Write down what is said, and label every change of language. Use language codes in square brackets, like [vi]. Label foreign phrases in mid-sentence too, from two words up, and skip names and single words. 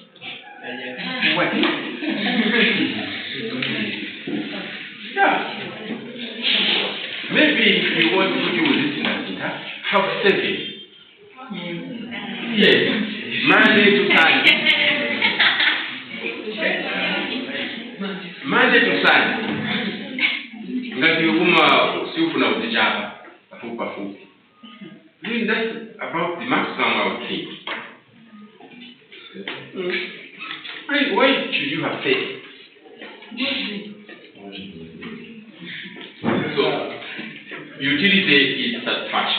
[en] What? Yeah. Maybe if you want to do this in a center, have 7. Yes. Monday to Sunday. Monday to Sunday. [ny] Ngati uma siufuna utijaba afupa. [en] Then that's about the maximum I would think. Why should you have faith? So, utility is satisfaction.